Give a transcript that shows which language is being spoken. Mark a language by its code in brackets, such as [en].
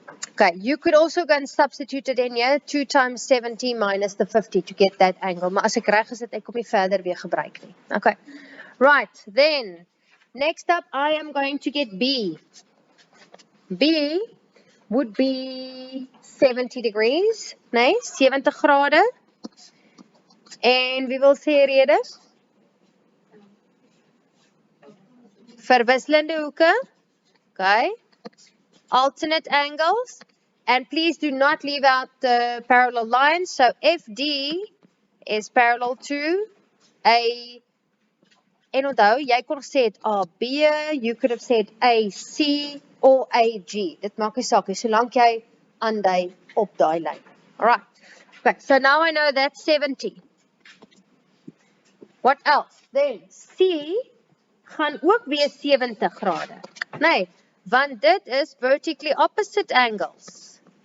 [en] Okay, you could also go and substitute it in here, 2 times 70 minus the 50 to get that angle. [af] Maar as ek reg is, ek kom nie verder weer gebruik nie. [en] Okay, right, then, next up, I am going to get B. B would be 70 degrees, [af] nee, 70 grade. En wie wil sê rede? Verwisselende hoeke, [en] okay. Alternate angles, and please do not leave out the parallel lines. So FD is parallel to A, [af] en onthou, jy kon gesê het AB, [en] you could have said AC or AG. [af] Dit maak nie saak nie, solank jy aandui op daai lyn. [en] Alright, okay, so now I know that's 70. What else? Then C [af] gaan ook weer 70 grade. Nee, want dit is [en] vertically opposite angles.